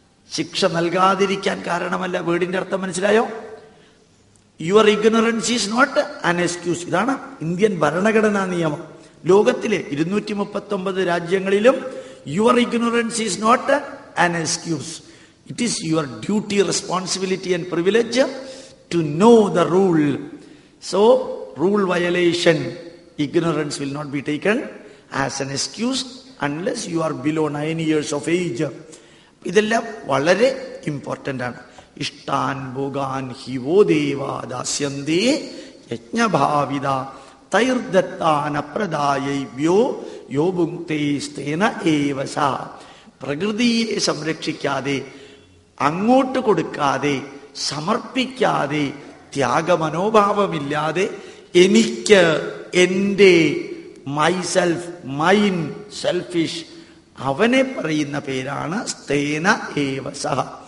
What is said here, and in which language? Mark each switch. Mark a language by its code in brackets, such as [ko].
[ml] ശിക്ഷ നൽകാതിരിക്കാൻ കാരണമല്ല. വേർഡിന്റെ അർത്ഥം മനസ്സിലായോ? [en] Your ignorance is not an excuse. [ml] ഇതാണ് ഇന്ത്യൻ ഭരണഘടനാ നിയമം. ലോകത്തിലെ 239 രാജ്യങ്ങളിലും [en] Your ignorance is not an excuse. It is your duty, responsibility and privilege to know the rule. So rule violation, ignorance will not be taken as an excuse unless you are below 9 years of age. [ml] ഇതെല്ലാം വളരെ important ആണ്. [sa] ഇഷ്ടാൻ ഭോഗാൻ he വോ ദേവാ ദാസ്യന്തേ യജ്ഞഭാവിത തൈർദത്താന പ്രദായൈവ്യോ യോ ഭുങ്ക്തേ സ്തേന ഏവ സ. [ml] പ്രകൃതിയെ സംരക്ഷിക്കാതെ, അങ്ങോട്ട് കൊടുക്കാതെ, സമർപ്പിക്കാതെ, ത്യാഗമനോഭാവമില്ലാതെ എനിക്ക്, എൻ്റെ, മൈസെൽഫ്, മൈൻ, സെൽഫിഷ്, അവനെ പറയുന്ന പേരാണ് [sa] സ്തേന ഏവ സഹ.